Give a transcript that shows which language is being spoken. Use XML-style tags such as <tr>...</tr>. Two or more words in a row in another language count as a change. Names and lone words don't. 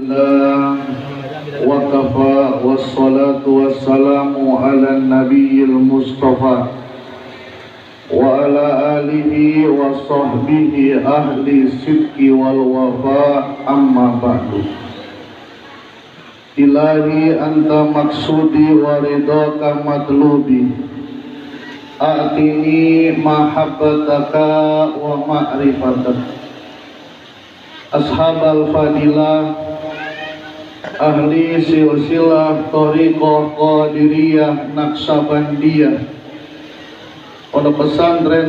<ar>لله وكفى والصلاة والسلام على النبي المصطفى وعلى آله وصحبه أهل الصدق والوفاء أما بعد. إلهي أنت مقصودي ورضاك مطلوبي أعطني محبتك ومعرفتك. أصحاب الفضيلة</ar> <id>ahli silsilah thariqah qadiriyah naksabandiyah Pondok Pesantren</id>